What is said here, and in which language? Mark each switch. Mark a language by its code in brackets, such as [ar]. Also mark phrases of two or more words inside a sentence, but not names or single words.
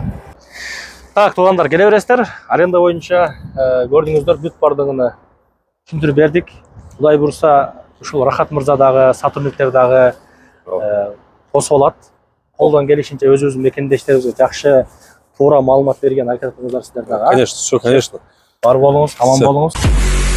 [ky] Так, туугандар, келе бересиздер. Аренда боюнча көрдүңүздөр, бүт бардыгын түшүндүрүп бердик. Кудай буйрса, ушул Рахат мырза дагы, сотрудниктер дагы косуп алат. Колдон келишинче өзүбүздүн мекендештерибизге жакшы туура маалымат берген аракет кылыңыздар сиздер дагы. [ru] Конечно, все, конечно. [ky] Бар болуңуз, аман болуңуз.